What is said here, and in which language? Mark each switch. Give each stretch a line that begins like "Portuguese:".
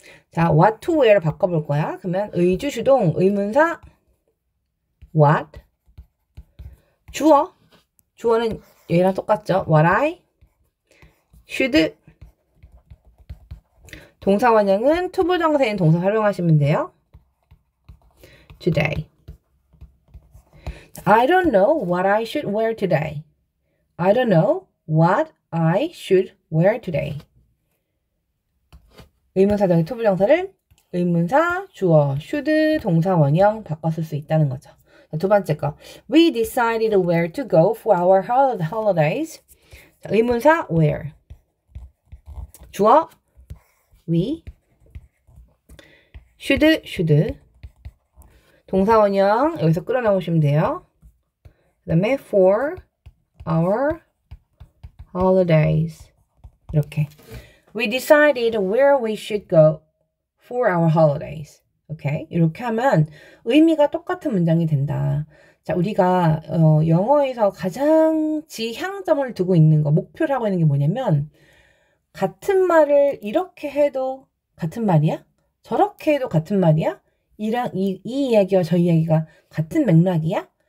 Korean: 자, what to wear를 바꿔볼 거야. 그러면 의주수동 의문사 what 주어는 얘랑 똑같죠.
English: what I should
Korean: 동사 원형은 투부정사인 동사 활용하시면 돼요.
English: Today. I don't know what I should wear today. I don't know what I should wear today.
Korean: 의문사적인 투부정사를 의문사, 주어, should, 동사 원형 바꿔 쓸 수 있다는 거죠. 두 번째 거.
English: We decided where to go for our holidays.
Korean: 자, 의문사 where. 주어 we.
English: should.
Korean: 동사 원형 여기서 끌어나오시면 돼요. 그 다음에 for our holidays. 이렇게.
English: We decided where we should go for our holidays.
Korean: 오케이. 이렇게 하면 의미가 똑같은 문장이 된다. 자, 우리가 영어에서 가장 지향점을 두고 있는 거, 목표를 하고 있는 게 뭐냐면 같은 말을 이렇게 해도 같은 말이야? 저렇게 해도 같은 말이야? 이 이야기와 저 이야기가 같은 맥락이야?